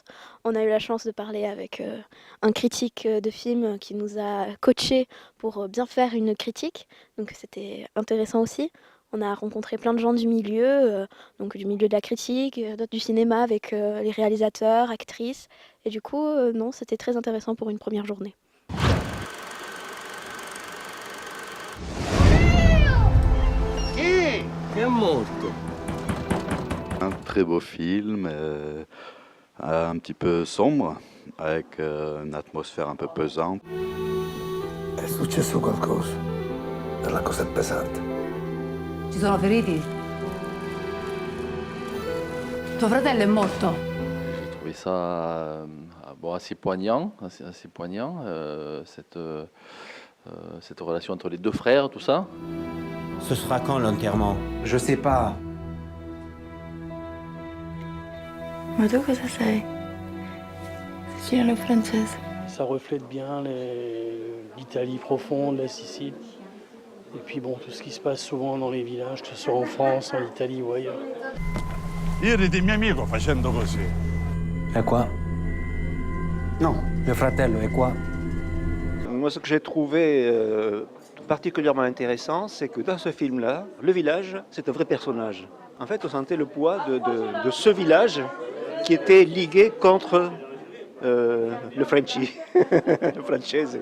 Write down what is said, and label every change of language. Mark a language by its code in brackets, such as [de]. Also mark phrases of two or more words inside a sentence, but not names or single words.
[fr] On a eu la chance de parler avec un critique de film qui nous a coachés pour bien faire une critique. Donc, c'était intéressant aussi. On a rencontré plein de gens du milieu, donc du milieu de la critique, d'autres du cinéma avec les réalisateurs, actrices. Et du coup, non, c'était très intéressant pour une première journée. [it] Che è morto? [fr] Un très beau film, un petit peu sombre, avec une atmosphère un peu pesante. [it] È successo qualcosa. Per la cosa è pesante. Ci sono feriti? Tuo fratello è morto? [fr] J'ai trouvé ça bon, assez poignant, cette relation entre les deux frères, tout ça. Ce sera quand l'enterrement? Je sais pas. [it] Ma tu cosa sei? Siciliano francese. [fr] Ça reflète bien l'Italie profonde, la Sicile. Et puis bon, tout ce qui se passe souvent dans les villages, que ce soit en France, en Italie ou ailleurs. [it] Ieri di mio amico facendo così. È qua? No, mio fratello è qua. [fr] Moi, ce que j'ai trouvé particulièrement intéressant, c'est que dans ce film-là, le village, c'est un vrai personnage. En fait, on sentait le poids de ce village qui était ligué contre le Frenchie, le Française.